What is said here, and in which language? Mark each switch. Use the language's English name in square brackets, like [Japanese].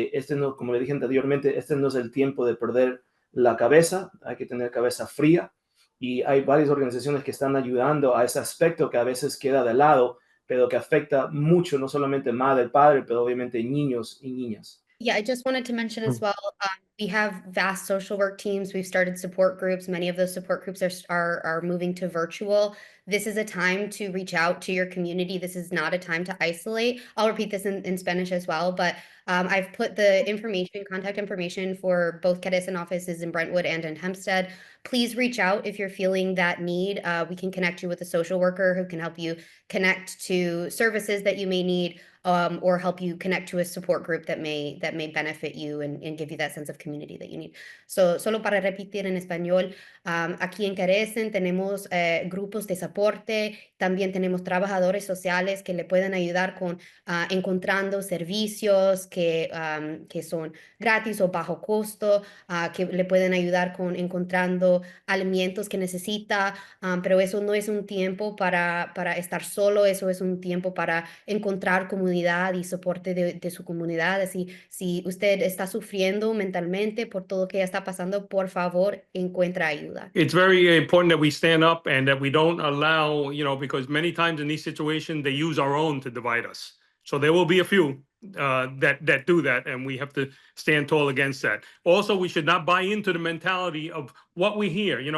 [Spanish] No, como le dije anteriormente, este no es el tiempo de perder la cabeza, hay que tener cabeza fría y hay varias organizaciones que están ayudando a ese aspecto que a veces queda de lado, pero que afecta mucho, no solamente madre, padre, pero obviamente niños y niñas. [English] Yeah, I just wanted to mention as well, we have vast social work teams. We've started support groups. Many of those support groups are moving to virtual. This is a time to reach out to your community. This is not a time to isolate. I'll repeat this in Spanish as well, but I've put the contact information for both Cadesen offices in Brentwood and in Hempstead. Please reach out if you're feeling that need. We can connect you with a social worker who can help you connect to services that you may need, or help you connect to a support group that may benefit you and give you that sense of community that you need. [Spanish] So, solo para repetir en español, aquí en Cadesen tenemos grupos de soporte, también tenemos trabajadores sociales que le pueden ayudar con encontrando servicios que son gratis o bajo costo, que le pueden ayudar con encontrando alimentos que necesita, pero eso no es un tiempo para estar solo, eso es un tiempo para encontrar comunidad y soporte de su comunidad. Así, si usted está sufriendo mentalmente por todo lo que está pasando, por favor, encuentra ayuda. [English] It's very important that we stand up and that we don't allow, because many times in these situations, they use our own to divide us. So there will be a few that do that, and we have to stand tall against that. Also, we should not buy into the mentality of what we hear.